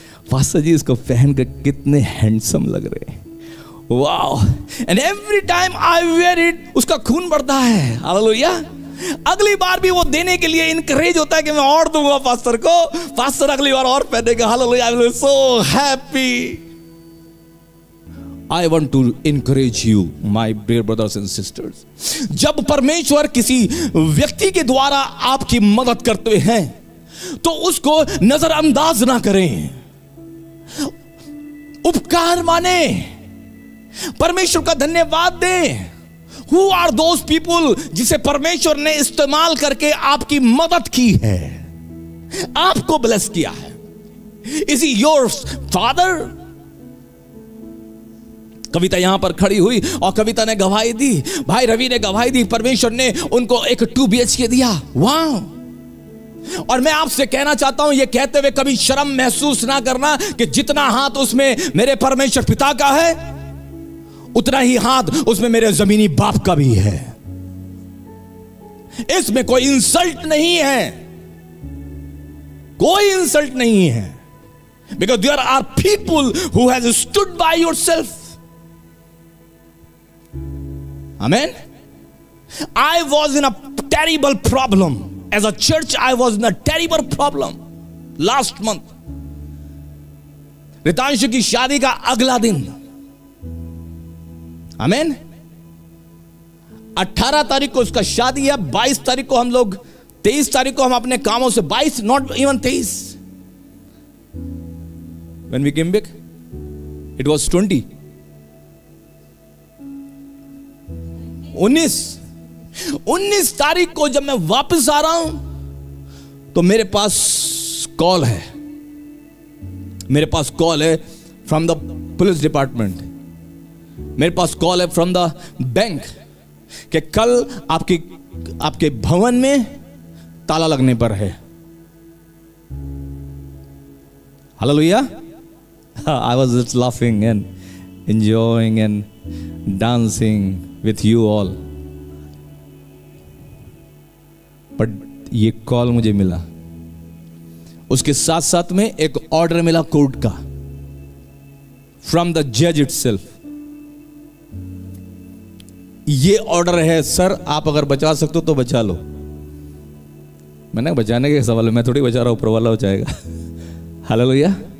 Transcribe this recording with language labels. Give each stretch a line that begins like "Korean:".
Hindi: Pastor जी इसको पहन कर कितने हैंडसम लग रहे हैं। वाह।
English: and every time I wear it,
Hindi: उसका खून बढ़ता है।
English: Hallelujah.
Hindi: अगली बार भी वो देने के लिए इनकरेज होता है कि मैं और दूंगा पास्टर को, पास्टर अगली बार और पहनेगा।
English: Hallelujah. I will be so happy. I want to encourage you, my dear brothers and sisters.
Hindi: जब परमेश्वर किसी व्यक्ति के द्वारा आपकी मदद करते हैं तो उसको नजरअंदाज ना करें, उपकार माने, परमेश्वर का धन्यवाद दें।
English: Who are those people
Hindi: जिसे परमेश्वर ने इस्तेमाल करके आपकी मदद की है, आपको ब्लेस किया है?
English: Is he your father?
Hindi: कविता यहां पर खड़ी हुई और कविता ने गवाही दी, भाई रवि ने गवाही दी, परमेश्वर ने उनको एक 2 BHK दिया। वाह। और मैं आपसे कहना चाहता हूं, ये कहते हुए कभी शर्म महसूस ना करना कि जितना हाथ उसमें मेरे परमेश्वर पिता का है, उतना ही हाथ उसमें मेरे जमीनी बाप का भी है। इसमें कोई इंसल्ट नहीं है, कोई इंसल्ट नहीं है।
English: Because there are people who has stood by yourself. Amen. I was in a terrible problem. As a church, I was in a terrible problem. Last month.
Hindi: Ritanshu की शादी का अगला दिन, Amen. 18 तारीख को उसका शादी है, 22 तारीख को हम लोग, 23 तारीख को हम अपने कामों से, 22,
English: not even 23. When we came back, it was 20.
Hindi: 19 तारीख को जब मैं वापस आ रहा हूं तो मेरे पास कॉल है, मेरे पास कॉल है
English: from the police department,
Hindi: मेरे पास कॉल है
English: from the bank
Hindi: कि कल आपके भवन में ताला लगने पर है। Hallelujah.
English: I was just laughing and enjoying and dancing with you all.
Hindi: But ये कॉल मुझे मिला, उसके साथ साथ में एक ऑर्डर मिला कोर्ट का,
English: From the जज itself.
Hindi: ये ऑर्डर है, सर आप अगर बचा सकते हो तो बचा लो। मैंने बचाने के सवाल मैं थोड़ी बचा रहा हूं, ऊपर वाला बचाएगा। हालेलुया।